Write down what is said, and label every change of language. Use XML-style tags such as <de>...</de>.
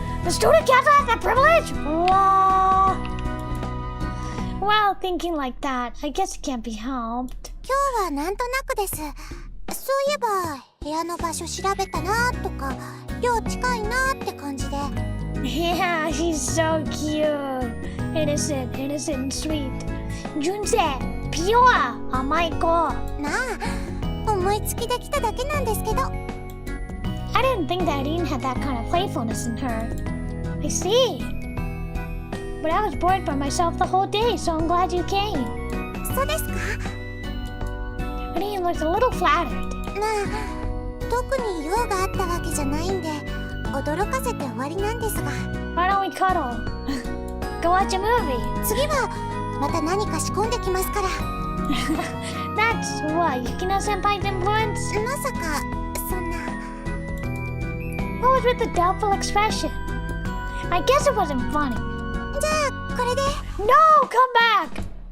<en>The student council has that privilege? Whoa. Well, thinking like that, I guess it can't be helped.</en> <ja>今日はなんとなくです。そういえば、部屋の場所調べたなとか、寮近いなって感じで。</ja> <en>Yeah, she's so cute. Innocent and sweet. Junse, pure,</en> <ja>甘い子。なあ、思いつきできただけなんですけど。</ja> <en>I didn't think that Irene had that kind of playfulness in her. I see. But I was bored by myself the whole day, so I'm glad you came.</en> <ja>そうですか？</ja> <en>Irene looked a little flattered.</en> <ja>まあ、特に用があったわけじゃないんで、驚かせて終わりなんですが。</ja> <en>Why don't we cuddle? Go watch a movie.</en> <ja>次はまた何か仕込んできますから。</ja> <en>That's what, Yukino senpai's influence?</en> <ja>まさか、そんな。</ja> <en>What was with the doubtful expression? I guess it wasn't funny.</en> <ja>じゃあ、これで。</ja> <en>No, come back!</en>